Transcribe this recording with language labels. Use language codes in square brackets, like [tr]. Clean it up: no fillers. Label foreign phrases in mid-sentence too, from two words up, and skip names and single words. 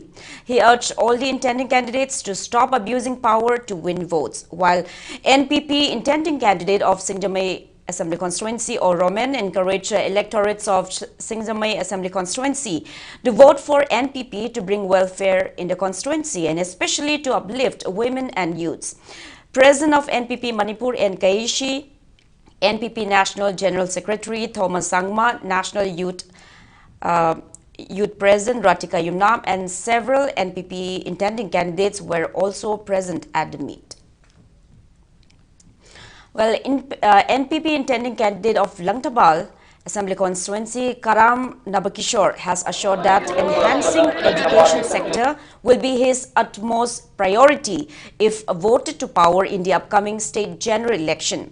[en] He urged all the intending candidates to stop abusing power to win votes, while NPP intending candidate of Singjumai Assembly Constituency or Roman encouraged electorates of Singjumai Assembly Constituency to vote for NPP to bring welfare in the constituency and especially to uplift women and youths. President of NPP Manipur and Kaishi, NPP National General Secretary Thomas Sangma, National Youth President Ratika Yumnam and several NPP intending candidates were also present at the meet. Well, NPP intending candidate of Langtabal Assembly Constituency, Karam Nabakishore, has assured that enhancing education sector will be his utmost priority if voted to power in the upcoming state general election.